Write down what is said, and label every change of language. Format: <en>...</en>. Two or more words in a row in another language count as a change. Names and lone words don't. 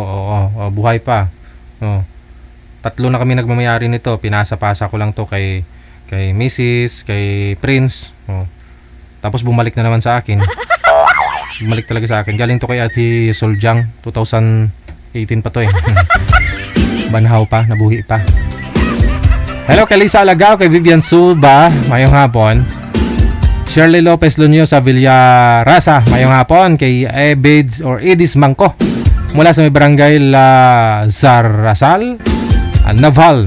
<tl>Buhay pa. Oh. 3 na kami nagmamayari nito. Pinasa-pasa ko lang to kay Mrs., kay Prince. Oh. Tapos bumalik na naman sa akin. Bumalik talaga sa akin. Galing to kay Ate Soljang. 2018 pa to eh.</tl> <hil>Banhaw pa, nabuhi pa.</hil> <tl>Hello kay Lisa Alagao, kay Vivian Sulba.</tl> <hil>Mayong hapon. Shirley Lopez Lunyo sa Villarasa. Mayong hapon. Kay Edis Mangko.</hil> <tl>Mula sa may barangay La Zarasal, Naval.</tl>